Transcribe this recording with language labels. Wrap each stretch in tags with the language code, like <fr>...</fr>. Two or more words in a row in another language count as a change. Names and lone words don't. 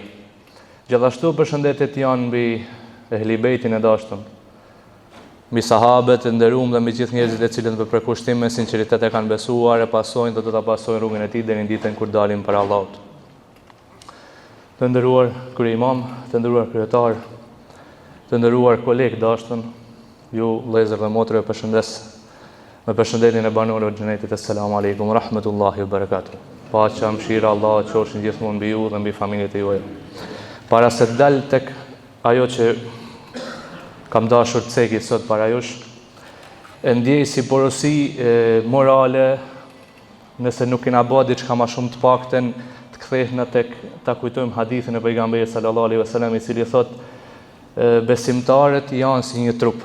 <sq>Gjithashtu përshëndetjet janë mbi ehli bejtin e dashur, mbi sahabët e nderuar dhe mbi gjithë njerëzit e cilët për kushtim me sinqeritet e kanë besuar, e pasojnë dhe do ta pasojnë rrugën e tij deri në ditën kur dalim para Allahut. Të nderuar kryeimam, të nderuar kryetar, të nderuar kolegë dashur, ju vëllezër dhe motra, përshëndes me përshëndetjen e banorëve të xhenetit.</sq> <ar>السلام عليكم ورحمة الله وبركاته.</ar> <sq>Paqja, mëshira Allah qofshin gjithmonë mbi ju dhe mbi familjet e juaja. Para se të dal tek ajo që kam dashur të ceki sot para jush, e ndjej si porosi morale, nëse nuk kena bërë diçka më shumë të paktën të kthehna tek ta kujtojmë hadithin e pejgamberit</sq> <ar>صلى الله عليه وسلم,</ar> <sq>i cili thotë besimtarët janë si një trup.</sq>